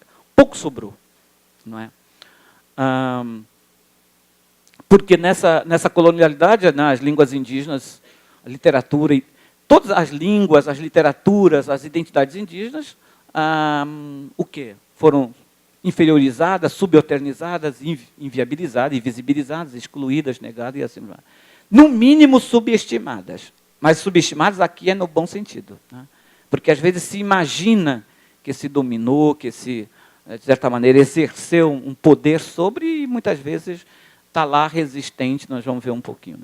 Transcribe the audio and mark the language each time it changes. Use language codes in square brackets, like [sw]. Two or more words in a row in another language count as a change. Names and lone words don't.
[pt] Pouco sobrou, não é? Porque nessa colonialidade, nas línguas indígenas, a literatura, todas as línguas, as literaturas, as identidades indígenas, o quê? Foram inferiorizadas, subalternizadas, inviabilizadas, invisibilizadas, excluídas, negadas e assim vai. No mínimo subestimadas. Mas subestimadas aqui é no bom sentido. Né? Porque às vezes se imagina que se dominou, que se, de certa maneira, exerceu um poder sobre, e muitas vezes está lá resistente, nós vamos ver um pouquinho.